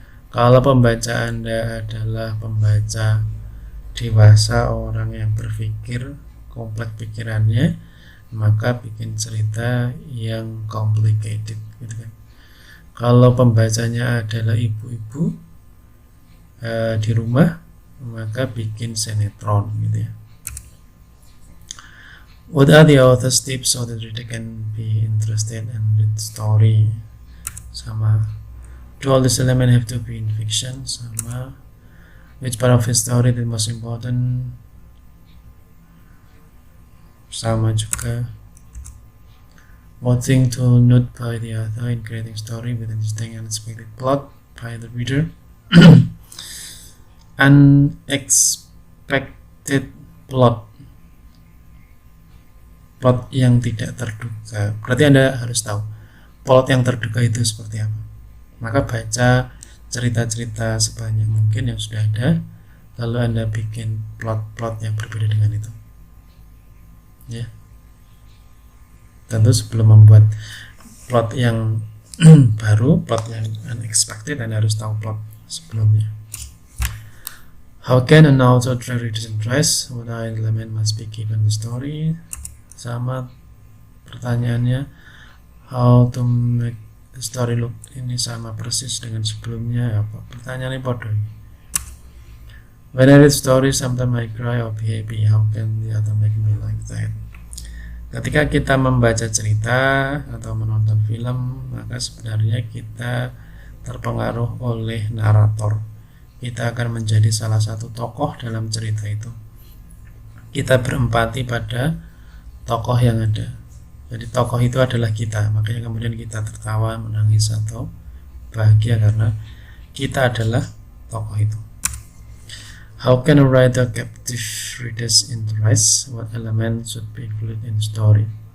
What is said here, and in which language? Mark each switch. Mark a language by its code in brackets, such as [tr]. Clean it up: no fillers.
[id] Kalau pembaca Anda adalah pembaca dewasa, orang yang berpikir kompleks pikirannya, maka bikin cerita yang complicated gitu kan. Kalau pembacanya adalah ibu-ibu di rumah, maka bikin sinetron gitu ya. [en] What are the author's tips so that reader can be interested in the story? [id] Sama. [en] Do all these elements have to be in fiction? [id] Sama. [en] Which part of the story is most important? [id] Sama juga. [en] What thing to note by the author in creating story with interesting and unexpected plot by the reader? Unexpected plot [id] yang tidak terduga. Berarti Anda harus tahu plot yang terduga itu seperti apa. Maka baca cerita-cerita sebanyak mungkin yang sudah ada, lalu Anda bikin plot-plot yang berbeda dengan itu. Ya. Tentu sebelum membuat plot yang baru, plot yang unexpected, Anda harus tahu plot sebelumnya. [en] How can an author attract readers' interest? What element must be given the story? [id] Sama pertanyaannya, [en] how to make the story look, [id] ini sama persis dengan sebelumnya. Apa pertanyaannya bodoh. [en] When I read stories, sometimes I cry or be happy. How can the other make me like that? [id] Ketika kita membaca cerita atau menonton film, maka sebenarnya kita terpengaruh oleh narator. Kita akan menjadi salah satu tokoh dalam cerita itu. Kita berempati pada tokoh yang ada. Jadi tokoh itu adalah kita, makanya kemudian kita tertawa, menangis atau bahagia karena kita adalah tokoh itu. [en] How can a writer captive readers' interest? What elements should be included in story?